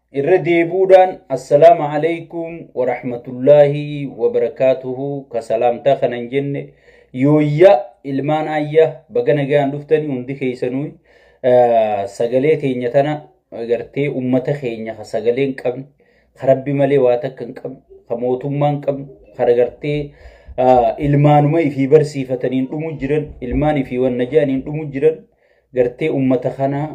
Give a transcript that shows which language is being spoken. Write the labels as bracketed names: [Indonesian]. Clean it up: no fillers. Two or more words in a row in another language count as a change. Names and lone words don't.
[Oromo] irra budan [Arabic] السلام عليكم ورحمة الله وبركاته [Oromo] ka salamta kanan jenne yoyya ilmaan ayya bagana gaan duftani hundi keeysanuu sagalee teenya tana agartee ummata keenya ka sagaleen qabne rabbi malee waa takkan qabne ka mootummaan qabne karagartee ilmaanuma ifi barsiifataniin dhumu jiran ilmaan ifi wanna jaaniin dhumu jiran gartee ummata kana